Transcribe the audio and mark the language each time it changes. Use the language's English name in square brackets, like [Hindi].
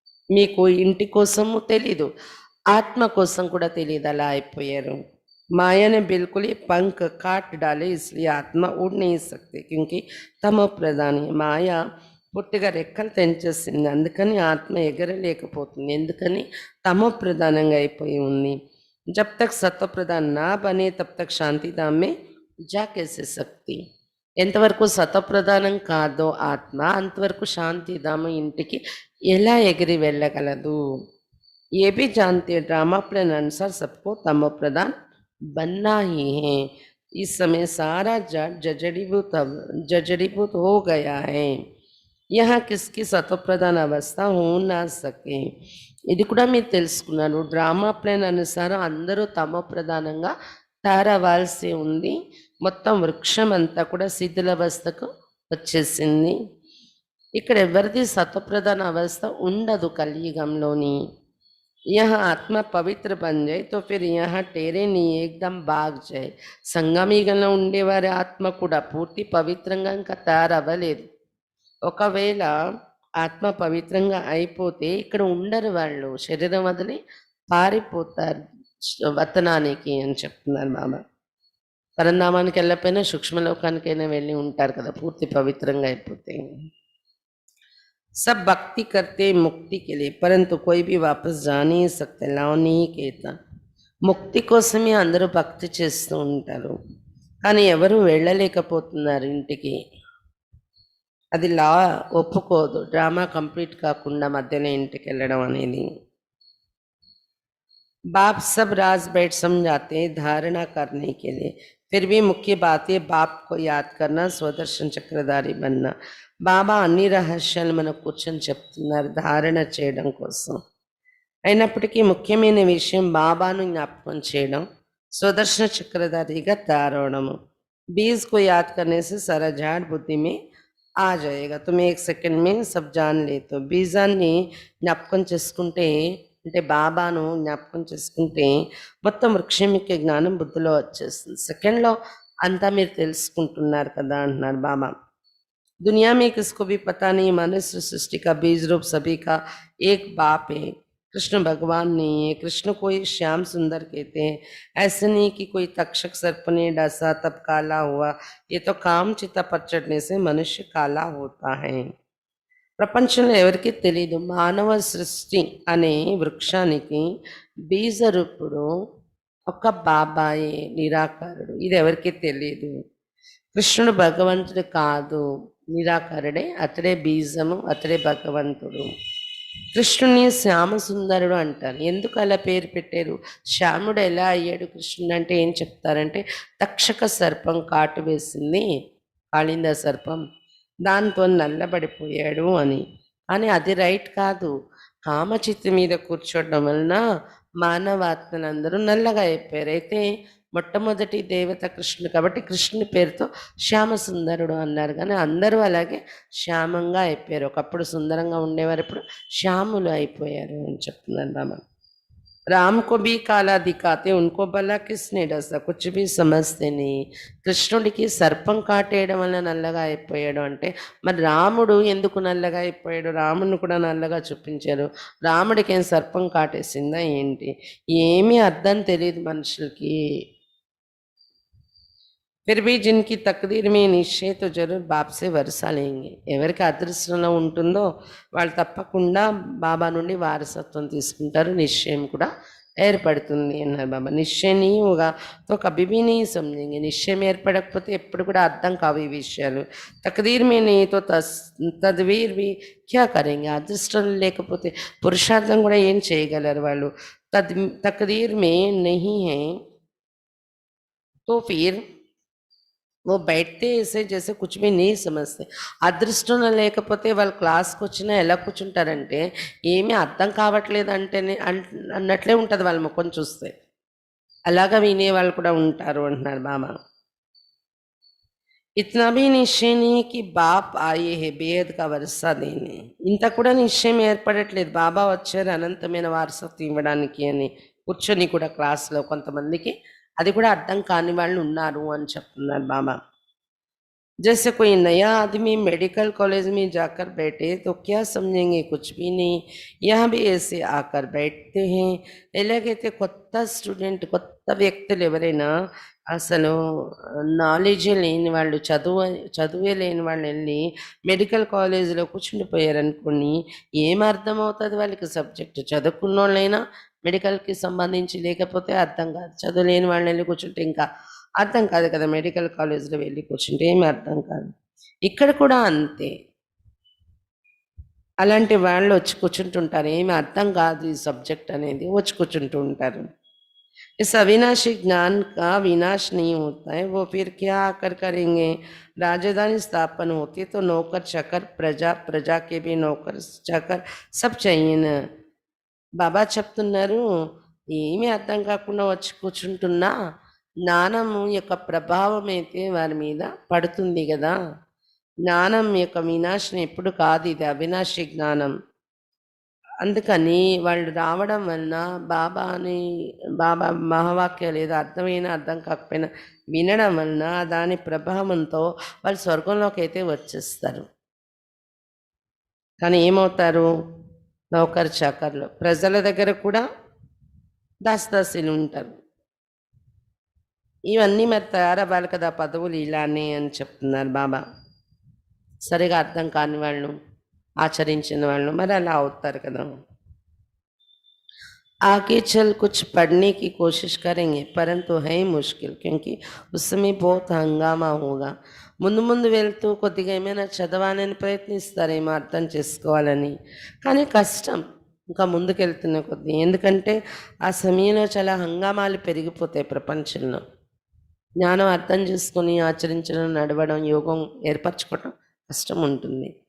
[Telugu] మీకు ఇంటి కోసము తెలీదు ఆత్మ కోసం కూడా తెలియదు అలా అయిపోయారు [Hindi] माया ने बिल्कुल ही पंख काट डाले इसलिए आत्मा उड़ नहीं सकते क्योंकि तमो प्रधान है माया [Telugu] పూర్తిగా రెక్కలు తెంచేసింది అందుకని ఆత్మ ఎగరలేకపోతుంది ఎందుకని తమో ప్రధానంగా అయిపోయి ఉంది [Hindi] जब तक सत्व प्रधान ना बने तब तक शांति धाम में जा कैसे सकती [Telugu] ఎంతవరకు సతప్రధానం కాదో ఆత్మ అంతవరకు శాంతిధామ ఇంటికి ఎలా ఎగిరి వెళ్ళగలదు. [Hindi] ये भी जानते हैं ड्रामा प्लान अनुसार सबको तमो प्रधान बनना ही है. इस समय सारा जड़ जजड़ीभूत हो गया है. यहाँ किसकी సతప్రధాన అవస్థ हो ना सके. [Telugu] ఇది కూడా మీరు తెలుసుకున్నారు. డ్రామా ప్లాన్ అనుసారం అందరూ తమో ప్రధానంగా తయారవ్వాల్సి ఉంది. మొత్తం వృక్షం అంతా కూడా శిథిలావస్థకు వచ్చేసింది. ఇక్కడ ఎవరిది సతప్రధాన అవస్థ ఉండదు కలియుగంలోని. [Hindi] यहाँ आत्मा पवित्र बन जाए तो फिर यहाँ टेरे नहीं एकदम भाग जाए. [Telugu] సంగమీగంలో ఉండేవారి ఆత్మ కూడా పూర్తి పవిత్రంగా ఇంకా తయారవ్వలేదు. ఒకవేళ ఆత్మ పవిత్రంగా అయిపోతే ఇక్కడ ఉండరు, వాళ్ళు శరీరం వదిలి పారిపోతారు వతనానికి అని చెప్తున్నారు బాబా. పరంధామానికి వెళ్ళకపోయినా సూక్ష్మలోకానికైనా వెళ్ళి ఉంటారు కదా పూర్తి పవిత్రంగా అయిపోతే. [Hindi] सब भक्ति करते मुक्ति के लिए, परंतु कोई भी वापस जा नहीं सकते. लाओ नहीं कहता. [Telugu] ముక్తి కోసమే అందరూ భక్తి చేస్తూ ఉంటారు, కానీ ఎవరు వెళ్ళలేకపోతున్నారు ఇంటికి. అది లా ఒప్పుకోదు, డ్రామా కంప్లీట్ కాకుండా మధ్యలో ఇంటికి వెళ్ళడం అనేది. [Hindi] बाप सब राज बैठ समझाते हैं धारणा करने के लिए, फिर भी मुख्य बात है बाप को याद करना, स्वदर्शन चक्रधारी बनना. [Telugu] బాబా అన్ని రహస్యాలు మనకు కూర్చొని చెప్తున్నారు ధారణ చేయడం కోసం. అయినప్పటికీ ముఖ్యమైన విషయం బాబాను జ్ఞాపకం చేయడం, స్వదర్శన చక్రధారిగా తయారవడము. [Hindi] बीज को याद करने से सारा झाड़ बुद्धि में आ जाएगा. तुम एक सेकंड में सब जान ले. [Telugu] तो బీజాన్ని జ్ఞాపకం చేసుకుంటే అంటే బాబాను జ్ఞాపకం చేసుకుంటే మొత్తం వృక్షం యొక్క జ్ఞానం బుద్ధిలో వచ్చేస్తుంది. సెకండ్లో అంతా మీరు తెలుసుకుంటున్నారు కదా అంటున్నారు బాబా. [Hindi] दुनिया में किसको भी पता नहीं मनुष्य सृष्टि का बीज रूप सभी का एक बाप है. कृष्ण भगवान नहीं है. कृष्ण को ही श्याम सुंदर कहते हैं. ऐसे नहीं कि कोई तक्षक सर्प ने डसा तब काला हुआ. ये तो काम चिता पर चढ़ने से मनुष्य काला होता है. [Telugu] ప్రపంచంలో ఎవరికి తెలియదు మానవ సృష్టి అనే వృక్షానికి బీజ రూపుడు ఒక బాబాయే నిరాకారుడు. ఇది ఎవరికి తెలియదు. కృష్ణుడు భగవంతుడు కాదు, నిరాకారుడే. అతడే బీజము, అతడే భగవంతుడు. కృష్ణుని శ్యామ సుందరుడు అంటారు. ఎందుకు అలా పేరు పెట్టారు? శ్యాముడు ఎలా అయ్యాడు కృష్ణుడు అంటే ఏం చెప్తారంటే తక్షక సర్పం కాటు వేసింది, కాళింద సర్పం, దాంతో నల్లబడిపోయాడు అని. కానీ అది రైట్ కాదు. కామచిత్తి మీద కూర్చోవడం వలన మానవాత్మలందరూ నల్లగా అయిపోయారు. అయితే మొట్టమొదటి దేవత కృష్ణుడు కాబట్టి కృష్ణుని పేరుతో శ్యామ సుందరుడు అన్నారు. కానీ అందరూ అలాగే శ్యామంగా అయిపోయారు. ఒకప్పుడు సుందరంగా ఉండేవారు, ఇప్పుడు శ్యాములు అయిపోయారు అని చెప్తున్నారు బాబా. [Hindi] राम को भी काला दिखाते उनको भला किसने डसा कुछ भी समझते नहीं. [Telugu] కృష్ణుడికి సర్పం కాటేయడం వల్ల నల్లగా అయిపోయాడు అంటే మరి రాముడు ఎందుకు నల్లగా అయిపోయాడు? రాముడిని కూడా నల్లగా చూపించారు. రాముడికి ఏం సర్పం కాటేసిందా ఏంటి? ఏమీ అర్థం తెలియదు మనుషులకి. [Hindi] फिर भी जिनकी तकदीर में निश्चय तो जरूर बाप से వరసా లేంगे. [Telugu] ఎవరికి అదృష్టంలో ఉంటుందో వాళ్ళు తప్పకుండా బాబా నుండి వారసత్వం తీసుకుంటారు, నిశ్చయం కూడా ఏర్పడుతుంది అన్నారు బాబా. [Hindi] నిశ్చయం नहीं होगा तो कभी भी नहीं समझेंगे. [Telugu] నిశ్చయం ఏర్పడకపోతే ఎప్పుడు కూడా అర్థం కావు ఈ విషయాలు. [Hindi] తకదీర్ में नहीं तो తద్వీర్ भी क्या करेंगे. [Telugu] అదృష్టం లేకపోతే పురుషార్థం కూడా ఏం చేయగలరు వాళ్ళు. [Hindi] తకదీర్ में नहीं है तो फिर वो बैठते ऐसे जैसे कुछ भी नहीं समझते. [Telugu] అదృష్టం లేకపోతే వాళ్ళు క్లాస్కి వచ్చినా ఎలా కూర్చుంటారంటే ఏమీ అర్థం కావట్లేదు అంటేనే అన్నట్లే ఉంటుంది వాళ్ళ ముఖం చూస్తే. అలాగా వినే వాళ్ళు కూడా ఉంటారు అంటున్నారు బాబా. [Hindi] इतना भी निश्चय नहीं कि बाप आए हैं बेहद का వరసా देने. [Telugu] ఇంత కూడా నిశ్చయం ఏర్పడట్లేదు బాబా వచ్చారు అనంతమైన వారసత్వం ఇవ్వడానికి అని కూర్చొని కూడా క్లాస్లో కొంతమందికి అది కూడా అర్థం కాని వాళ్ళు ఉన్నారు అని చెప్తున్నారు బాబా. [Hindi] जैसे कोई नया आदमी मेडिकल कॉलेज में जाकर बैठे तो क्या समझेंगे, कुछ भी नहीं. यहाँ भी ऐसे आकर बैठते हैं. [Telugu] ఎలాగైతే కొత్త స్టూడెంట్ కొత్త వ్యక్తులు ఎవరైనా అసలు నాలెడ్జ్ లేని వాళ్ళు చదువే లేని వాళ్ళు వెళ్ళి మెడికల్ కాలేజీలో కూర్చుండిపోయారనుకోండి ఏం అర్థమవుతుంది వాళ్ళకి సబ్జెక్టు. చదువుకున్న వాళ్ళైనా మెడికల్కి సంబంధించి లేకపోతే అర్థం కాదు. చదువులేని వాళ్ళని వెళ్ళి కూర్చుంటే ఇంకా అర్థం కాదు కదా, మెడికల్ కాలేజ్లో వెళ్ళి కూర్చుంటే ఏమి అర్థం కాదు. ఇక్కడ కూడా అంతే, అలాంటి వాళ్ళు వచ్చి కూర్చుంటుంటారు, ఏమి అర్థం కాదు ఈ సబ్జెక్ట్ అనేది, వచ్చి కూర్చుంటూ ఉంటారు. [Hindi] इस अविनाशी ज्ञान का विनाश नहीं होता है, वो फिर क्या आकर करेंगे? राजधानी स्थापन होती तो नौकर चाकर, प्रजा, प्रजा के भी नौकर चाकर सब चाहिए ना. [Telugu] బాబా చెప్తున్నారు, ఏమీ అర్థం కాకుండా వచ్చి కూర్చుంటున్నా జ్ఞానము యొక్క ప్రభావం అయితే వారి మీద పడుతుంది కదా. జ్ఞానం యొక్క వినాశనం ఎప్పుడు కాదు, ఇది అవినాశి జ్ఞానం. అందుకని వాళ్ళు రావడం వలన బాబా మహావాక్యాలు ఏదో అర్థమైనా అర్థం కాకపోయినా వినడం వలన దాని ప్రభావంతో వాళ్ళు స్వర్గంలోకి అయితే వచ్చేస్తారు. కానీ ఏమవుతారు? నౌకర్ చాకర్లు. ప్రజల దగ్గర కూడా దాసదాసీలు ఉంటారు. ఇవన్నీ మరి తయారవ్వాలి కదా పదవులు ఇలానే అని చెప్తున్నారు బాబా. సరిగా అర్థం కాని వాళ్ళు, ఆచరించిన వాళ్ళు మరి అలా అవుతారు కదా. आगे चल कुछ पढ़ने की कोशिश करेंगे परंतु है मुश्किल क्योंकि उस समय बहुत हंगामा होगा. ముందు ముందు వెళ్తూ కొద్దిగా ఏమైనా చదవాలని ప్రయత్నిస్తారేమో అర్థం చేసుకోవాలని, కానీ కష్టం ఇంకా ముందుకెళ్తున్న కొద్ది. ఎందుకంటే ఆ సమయంలో చాలా హంగామాలు పెరిగిపోతాయి ప్రపంచంలో. జ్ఞానం అర్థం చేసుకొని ఆచరించడం, నడవడం, యోగం ఏర్పరచుకోవడం కష్టం ఉంటుంది.